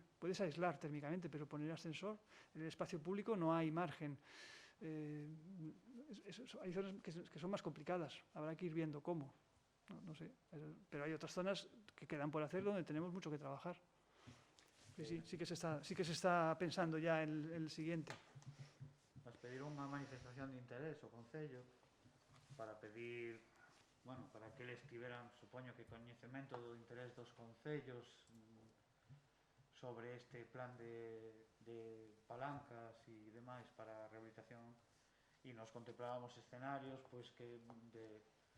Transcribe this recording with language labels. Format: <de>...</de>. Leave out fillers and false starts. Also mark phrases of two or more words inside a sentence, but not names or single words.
<es>Puedes aislar térmicamente, pero poner ascensor en el espacio público no hay margen. Hay zonas que son más complicadas. Habrá que ir viendo cómo. No sé, pero hay otras zonas que quedan por hacer donde tenemos mucho que trabajar. Sí que se está pensando ya en el siguiente.</es> <gl>Nos pediron unha manifestación de interés ao Concello para pedir, bueno, para que eles tiveran, supoño que coñecemento do interés dos concellos sobre este plan de palancas e demais para a rehabilitación, e nos contemplábamos escenarios pois que de</gl>